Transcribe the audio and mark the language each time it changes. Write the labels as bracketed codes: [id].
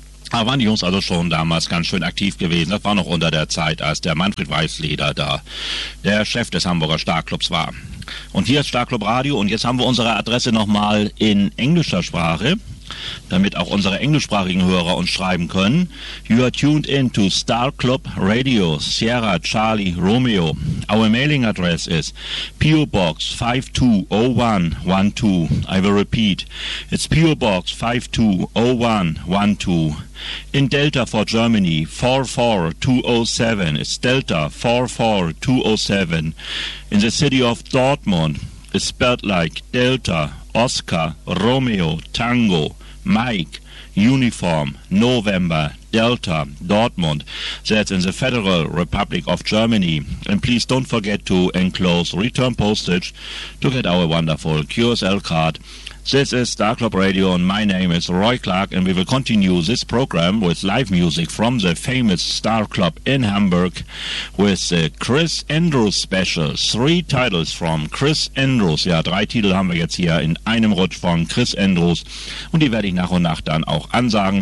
[de] Da waren die Jungs also schon damals ganz schön aktiv gewesen. Das war noch unter der Zeit, als der Manfred Weißleder da der Chef des Hamburger Starclubs war. Und hier ist Starclub Radio und jetzt haben wir unsere Adresse nochmal in englischer Sprache, damit auch unsere englischsprachigen Hörer uns schreiben können. [en] You are tuned in to Starclub Radio, Sierra Charlie Romeo. Our mailing address is PO Box 520112. I will repeat. It's PO Box 520112. In Delta for Germany, 44207. It's Delta 44207. In the city of Dortmund, it's spelled like Delta, Oscar, Romeo, Tango, Mike, Uniform, November, Delta, Dortmund. That's in the Federal Republic of Germany. And please don't forget to enclose return postage to get our wonderful QSL card. This is Star Club Radio and my name is Roy Clark and we will continue this program with live music from the famous Star Club in Hamburg with the Chris Andrews Special. Three titles from Chris Andrews. [de] Ja, drei Titel haben wir jetzt hier in einem Rutsch von Chris Andrews und die werde ich nach und nach dann auch ansagen.